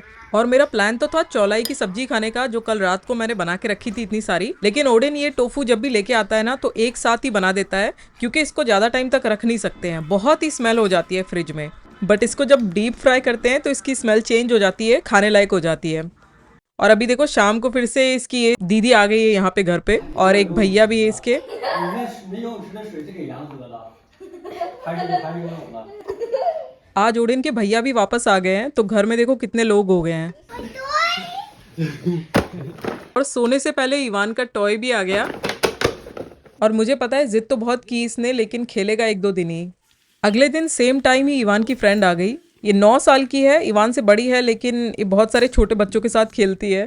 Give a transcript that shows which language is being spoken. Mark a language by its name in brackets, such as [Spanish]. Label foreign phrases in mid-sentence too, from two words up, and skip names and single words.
[Hindi] और मेरा प्लान तो था चौलाई की सब्जी खाने का, जो कल रात को मैंने बना के रखी थी इतनी सारी, लेकिन ओडिन ये टोफू जब भी लेके आता है ना तो एक साथ ही बना देता है, क्योंकि इसको ज़्यादा टाइम तक रख नहीं सकते हैं, बहुत ही स्मेल हो जाती है फ्रिज में। बट इसको जब डीप फ्राई करते हैं तो इसकी स्मेल चेंज हो जाती है, खाने लायक हो जाती है। और अभी देखो शाम को फिर से इसकी ये दीदी आ गई है यहाँ पे घर पे, और एक भैया भी है इसके। [Chinese] 没游泳池的水是给羊喝的，还是游泳的。 [Hindi] आज ओडिन के भैया भी वापस आ गए हैं, तो घर में देखो कितने लोग हो गए हैं। और सोने से पहले इवान का टॉय भी आ गया। और मुझे पता है जिद तो बहुत की इसने, लेकिन खेलेगा 1-2 दिन ही। अगले दिन [English] same time [Hindi] ही इवान की फ्रेंड आ गई। ये 9 साल की है, इवान से बड़ी है, लेकिन ये बहुत सारे छोटे बच्चों के साथ खेलती है।